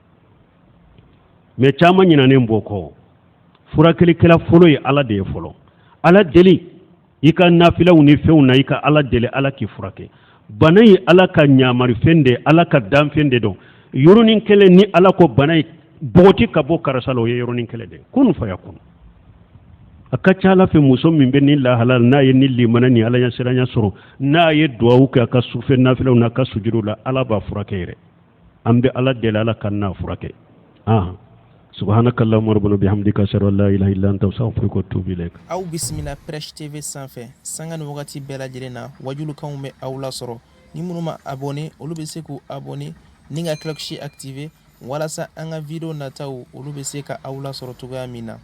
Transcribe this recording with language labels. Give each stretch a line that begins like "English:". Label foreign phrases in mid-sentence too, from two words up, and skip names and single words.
Bambara: mais caman ɲinanen b'o kɔ furakɛlikɛla fɔlɔ ye ala de ye fɔlɔ ala deli i ka nafilaw ni fɛnw na i ka ala deli ala k'i furakɛ bana ye ala ka ɲamarifɛn de ala ka danfɛn de dɔn yɔrɔnin kelen ni ala ko bana ye bɔgɔti ka bɔ karisa la o ye yɔrɔnin kelen de kun faya kun a ka ca ala fɛ muso min bɛ ni lahala n'a ye ni limana ni ala ɲɛ siranya sɔrɔ n'a ye duwawu kɛ a ka sufɛ nafilaw n'a ka sujudu la ala b'a furakɛ yɛrɛ an bɛ ala deli ala ka n'a furakɛ
Arabic: سبحانك اللهم ربنا بحمدك أشهد أن لا إله إلا أنت أستغفرك وأتوب إليك
Bambara: aw bisimila Fresh TV sanfɛ sanga ni wagati bɛɛ lajɛlen na wajulukanw bɛ aw la sɔrɔ ni minnu ma abonné olu bɛ se k'u abonné ni ka
French: cloche activé
Bambara: walasa an ka video nataw olu bɛ se ka aw la sɔrɔ cogoya min na